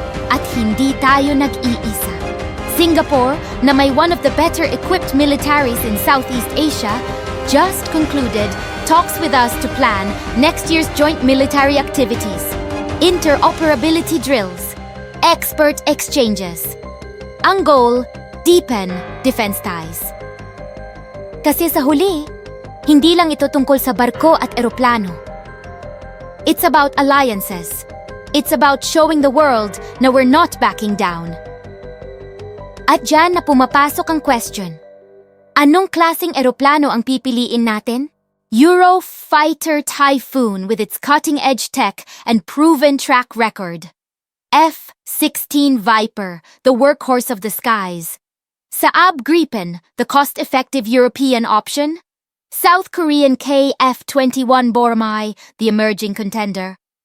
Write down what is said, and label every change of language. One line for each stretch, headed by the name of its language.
Filipino: At hindi tayo nag-iisa.
English: Singapore,
Filipino: na may
English: one of the better equipped militaries in Southeast Asia, just concluded talks with us to plan next year's joint military activities, interoperability drills, expert exchanges. Ang goal, deepen defense ties.
Filipino: Kasi sa huli, hindi lang ito tungkol sa barko at eroplano.
English: It's about alliances. It's about showing the world na we're not backing down.
Filipino: At dyan na pumapasok ang question. Anong klaseng eroplano ang pipiliin natin?
English: Eurofighter Typhoon with its cutting-edge tech and proven track record. F-16 Viper, the workhorse of the skies. Saab Gripen, the cost-effective European option. South Korean KF-21 Boromai, the emerging contender.